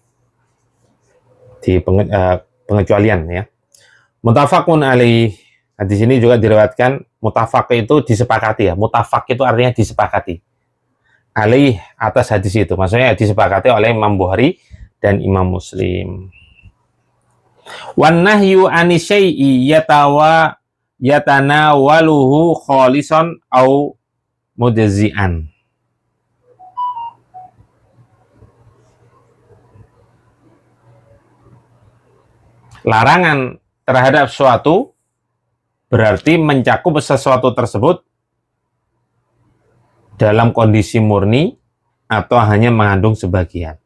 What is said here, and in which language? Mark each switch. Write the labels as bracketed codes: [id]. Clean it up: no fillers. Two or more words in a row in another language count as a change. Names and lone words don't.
[id] Di pengecualian ya. [ar] متفق عليه, [id] Hadis ini juga diriwayatkan mutafaq itu disepakati ya. Mutafaq itu artinya disepakati. Alaih atas hadis itu. Maksudnya disepakati oleh Imam Bukhari dan Imam Muslim. [ar] والنهي عن الشيء يتناوله خالصا أو مجزئا. [id] Larangan terhadap suatu berarti mencakup sesuatu tersebut dalam kondisi murni atau hanya mengandung sebagian.